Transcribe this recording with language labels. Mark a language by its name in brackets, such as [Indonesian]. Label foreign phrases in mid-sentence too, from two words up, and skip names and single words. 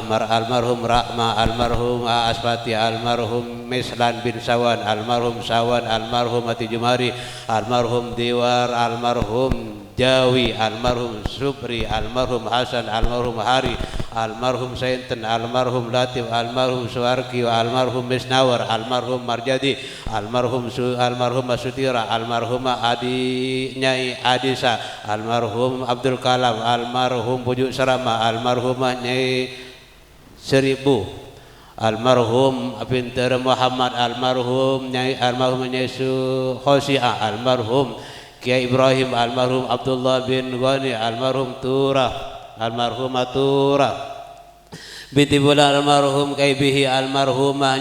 [Indonesian] almarhum Rahma, almarhum Asfati, almarhum Mislan bin Sawan, almarhum Sawan, almarhum Ati Jumari, almarhum Diwar, almarhum Jawi, almarhum Supri, almarhum Hasan, almarhum Hari, almarhum Sainten, almarhum Latif, almarhum Suwarki, almarhum Misnawar, almarhum Marjadi, almarhum Sutira, almarhum Adi Nyai Adisa, almarhum Abdul Kalam, almarhum Pujuk Sarama, almarhum Nyai Seribu, almarhum Pinter Muhammad, almarhum Nyai Khosia, almarhum Kiai Ibrahim, almarhum Abdullah bin Ghani, almarhum almarhumah Tura binti Bulan, almarhum Kaibihi, almarhumah